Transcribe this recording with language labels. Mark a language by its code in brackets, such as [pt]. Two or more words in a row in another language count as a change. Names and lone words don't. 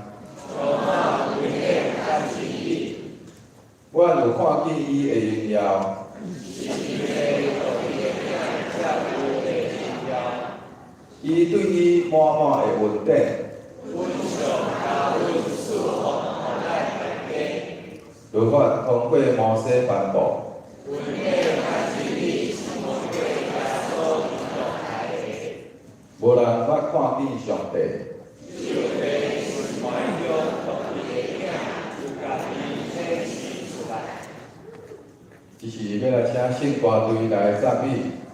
[nan] 阮有看见伊的荣耀。伊对伊满满的恩典。律法通过摩西颁布。无人捌看见上帝。只是要来请圣歌队来赞美。